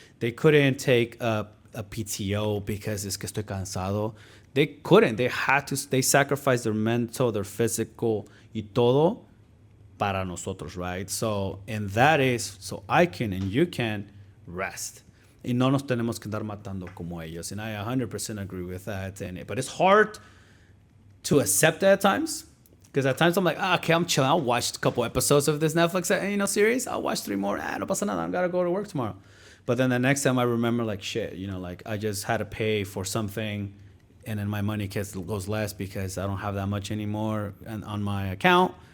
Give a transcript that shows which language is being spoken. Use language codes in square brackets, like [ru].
[en] They couldn't take a PTO because [es] es que estoy cansado. [en] They couldn't. They had to. They sacrificed their mental, their physical, [es] y todo para nosotros, [en] right? So, and that is so I can and you can rest. [es] Y no nos tenemos que andar matando como ellos. [en] And I 100% agree with that. But it's hard to accept that at times. Because at times I'm like, okay, I'm chilling. I'll watch a couple episodes of this Netflix series. I'll watch 3 more. [es] No pasa nada. [en] I gotta go to work tomorrow. But then the next time I remember, like, shit, like I just had to pay for something, and then my money goes less because I don't have that much anymore on my account.